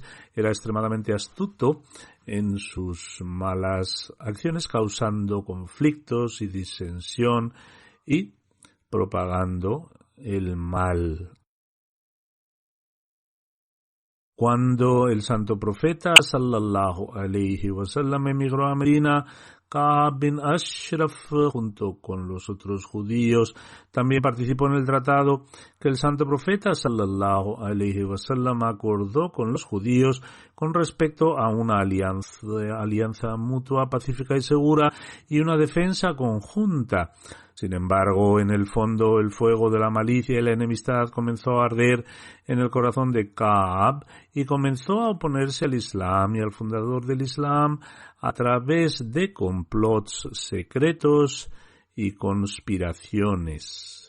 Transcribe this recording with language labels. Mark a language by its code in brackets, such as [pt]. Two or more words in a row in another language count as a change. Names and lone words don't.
[es] Era extremadamente astuto en sus malas acciones, causando conflictos y disensión y propagando el mal. Cuando el santo profeta [ar] صلى الله عليه وسلم [es] emigró a Medina, Ka'b bin Ashraf, junto con los otros judíos, también participó en el tratado que el santo profeta [ar] صلى الله عليه وسلم [es] acordó con los judíos con respecto a una alianza mutua, pacífica y segura y una defensa conjunta. Sin embargo, en el fondo, el fuego de la malicia y la enemistad comenzó a arder en el corazón de Ka'b y comenzó a oponerse al Islam y al fundador del Islam a través de complots secretos y conspiraciones.